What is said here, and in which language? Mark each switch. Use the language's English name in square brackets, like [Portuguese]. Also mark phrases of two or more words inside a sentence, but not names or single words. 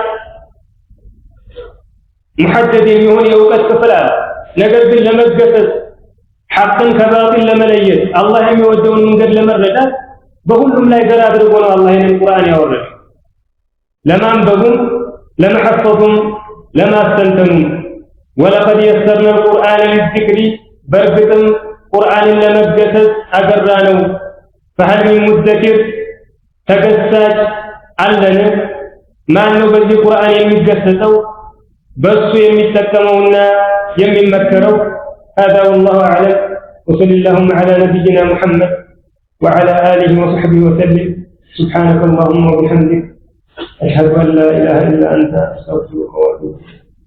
[Amharic] ሙሐደድ የሚሆን የእውቀት ክፍል አለ። ነገር ግን ለመገሰጽ ሐቅን ከባጢል ለመለየት አላህ የሚወደውን መንገድ ለመረዳት በሁሉም ላይ ገር አድርጎ ነው አላህ ይህንን ቁርአን ያወረደው። ለማንበቡም ለመሐፈዙም ለማስተንተኑም [Arabic] ولقد يسرنا القرآن للذكر [Amharic] በርግጥም ቁርአንን ለመገሰጽ አገራ ነው። [Arabic] فهل من مدكر [Amharic] ተገሳጭ አለን? ማን ነው በዚህ ቁርአን የሚገሰጸው በሱ የሚጠቀመውና የሚመከረው? [Arabic] هذا والله أعلم وصل اللهم على نبينا محمد وعلى آله وصحبه وسلم. سبحانك اللهم وبحمدك أشهد أن لا إله إلا أنت أستغفرك وأتوب إليك.